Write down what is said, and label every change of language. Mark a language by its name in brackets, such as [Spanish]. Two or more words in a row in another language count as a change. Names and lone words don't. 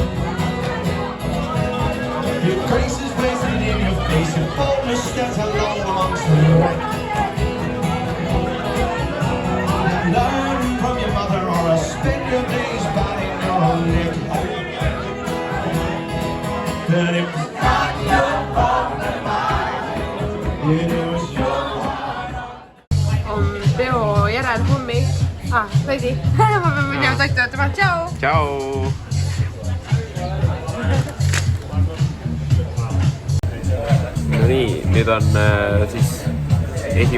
[English] Your grace is wasted in your face, your boldness stands alone amongst the wreck. Learn from your mother or spend your days biting your own neck. That it was not your fault. [Estonian] On peo järel hommik. Veidi. Ma pean minema toitu võtma. Tšau! Tšau! No nii, nüüd on siis 1.